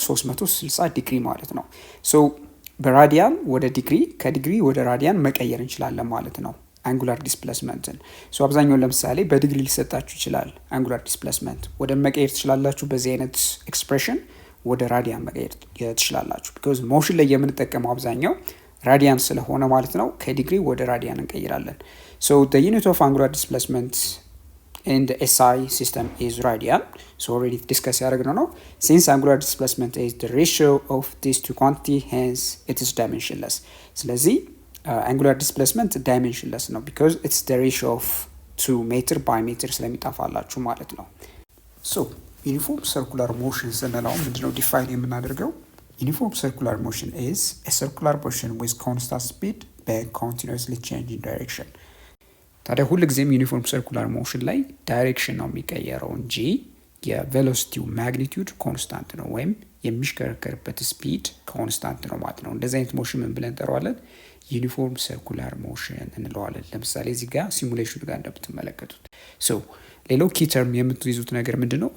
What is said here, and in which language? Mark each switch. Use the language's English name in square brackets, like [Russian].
[Amharic] 360 ዲግሪ ማለት ነው። ሶ በራዲያን ወደ ዲግሪ፣ ከዲግሪ ወደ ራዲያን መቀየር እንችላለን ማለት ነው አንጉላር ዲስፕሌስመንትን። ሶ አብዛኛውን ለምሳሌ በዲግሪ ሊሰጣችሁ ይችላል አንጉላር ዲስፕሌስመንት፣ ወደ መቀየር ትችላላችሁ በዚህ አይነት ኤክስፕሬሽን ወደ ራዲያን መቀየር ትችላላችሁ። ቢኮዝ ሞሽን ላይ የምንጠቀመው አብዛኛው ራዲያን ስለሆነ ማለት ነው። ከዲግሪ ወደ ራዲያን እንቀይራለን። ሶ [English] the unit of angular displacement in the SI system is radian. So already discussed [Amharic] ያደረግነው ነው። [English] Since angular displacement is the ratio of these two quantity, hence it is dimensionless. [Amharic] ስለዚህ angular displacement dimensionless ነው [English] because it's the ratio of 2 meter by meter [Amharic] ስለሚጣፋላችሁ ማለት ነው። So uniform circular motion ስንለው ምንድነው ዲፋይን የምናደርገው? [English] Uniform circular motion is a circular motion with constant speed but continuously changing direction. [Amharic] ታዲያ ሁልጊዜም ዩኒፎርም ሰርኩላር ሞሽን ላይ ዳይሬክሽን ነው የሚቀየረው እንጂ የቬሎሲቲው ማግኒቲዩድ ኮንስታንት ነው፣ ወይም የሚሽከረከርበት ስፒድ ኮንስታንት ነው ማለት ነው። እንደዚህ አይነት ሞሽን ምን ብለን እንጠራዋለን? ዩኒፎርም ሰርኩላር ሞሽን እንለዋለን። ለምሳሌ እዚህ ጋር ሲሙሌሽኑ ጋር እንደምትመለከቱት። ሶ ሌላው ኪ ተርም የምትይዙት ነገር ምንድነው?